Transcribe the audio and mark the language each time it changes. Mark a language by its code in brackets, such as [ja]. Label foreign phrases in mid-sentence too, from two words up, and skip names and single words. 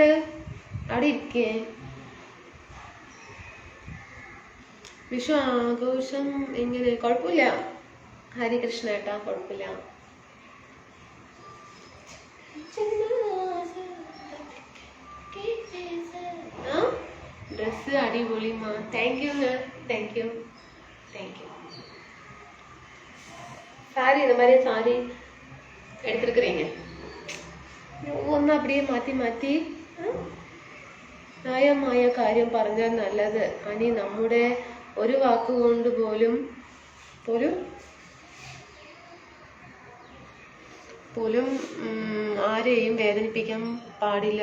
[ml] അവിടെ ഇരിക്കേ. വിഷു ആഘോഷം എങ്ങനെ? കുഴപ്പമില്ല ഹരികൃഷ്ണ ഏട്ടാ, കുഴപ്പമില്ല. ഡ്രസ്സ് അടിപൊളിമാ. [en] Thank you-nga. Thank you. Thank you. [ta] சாரி, இந்த மாதிரி சாரி எடுத்துருக்குறீங்க. [ml] ഒന്നും அப்படியே മാറ്റി മാറ്റി ന്യായമായ കാര്യം പറഞ്ഞാൽ നല്ലത്. അനി നമ്മുടെ ഒരു വാക്കുകൊണ്ട് പോലും ആരെയും വേദനിപ്പിക്കാൻ പാടില്ല.